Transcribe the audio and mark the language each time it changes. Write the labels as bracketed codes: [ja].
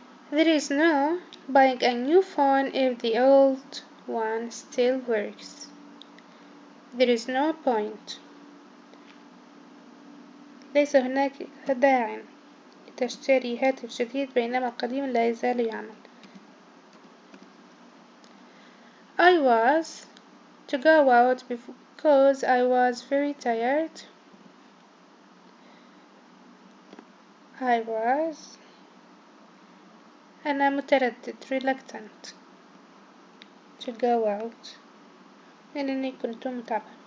[en] There is no buying a new phone if the old one still works. There is no point. [ar] ليس هناك داع لتشتري هاتف جديد بينما القديم لا يزال يعمل. [en] I was to go out because I was very tired. I was [ar] أنا متردد [en] reluctant to go out [ar] لأنني كنت متعبا.